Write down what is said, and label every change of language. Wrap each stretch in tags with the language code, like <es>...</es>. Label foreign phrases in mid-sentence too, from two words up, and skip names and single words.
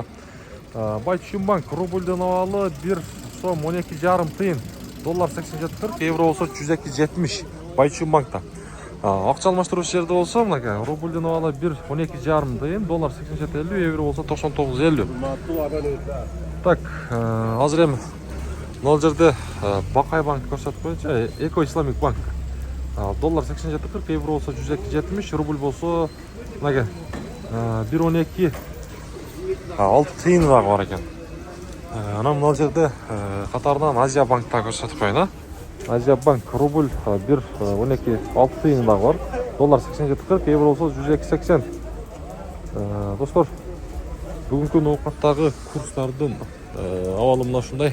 <ky>Байтүшүмбанк рубльден авалы 1 сом 12,5 тиын. Доллар 87,40, евро болса 102,70 Байтүшүмбанкта. Акча алмаштырушы жерде болса, мынаке рубльден авалы 1 12,5 тиын, доллар 87,50, евро болса 99,50. Так, азыр эми мына жерде Бакай банк көрсөтүп коюнчу, Эко Исламик банк. Доллар 87,40, евро болса 102,70, рубль болса мынаке 1,12 6 тиын дагы бар экен. Анан мына жерде катарынан Азия банкта көрсөтүп коюн. Азия банк рубль 1,12 6 тиын дагы бар. Доллар 87,40, евро болсо 102,80. Достор, бүгүнкү ноокаттагы курстардын абалы мына ушундай.</ky>